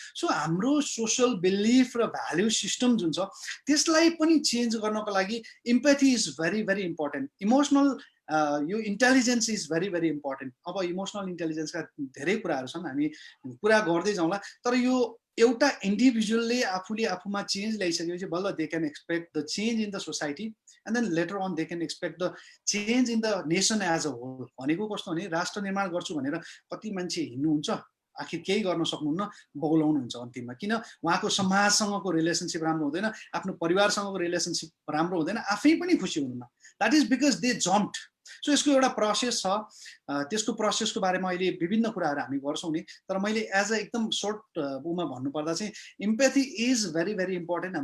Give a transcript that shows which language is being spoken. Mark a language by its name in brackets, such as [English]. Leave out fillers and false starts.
[Nepali] So हाम्रो social belief र value system जुन छ त्यसलाई पनि चेन्ज गर्नको लागि [English] Empathy is very very important. Emotional यो intelligence is very very important. [Nepali] अब इमोसनल इन्टेलिजेन्सका धेरै कुराहरू छन्, हामी कुरा गर्दै जाउँला। तर यो एउटा इन्डिभिजुअलले आफूले आफूमा चेन्ज ल्याइसकेपछि बल्ल [English] They can expect the change in the society. And then later on they can expect the change in the nation as a whole. [Nepali] भनेको कस्तो भने राष्ट्र निर्माण गर्छु भनेर कति मान्छे हिँड्नुहुन्छ, आखिर केही गर्न सक्नुहुन्न, बौलाउनुहुन्छ अन्तिममा। किन? उहाँको समाजसँगको रिलेसनसिप राम्रो हुँदैन, आफ्नो परिवारसँगको रिलेसनसिप राम्रो हुँदैन, आफै पनि खुसी हुनुहुन्न। [English] That is because they jumped. [Nepali] So यसको एउटा प्रोसेस छ, त्यसको प्रोसेसको बारेमा अहिले विभिन्न कुराहरू हामी गर्छौँ नि, तर मैले एज अ एकदम सर्ट उमा भन्नुपर्दा चाहिँ [English] Empathy is very very important.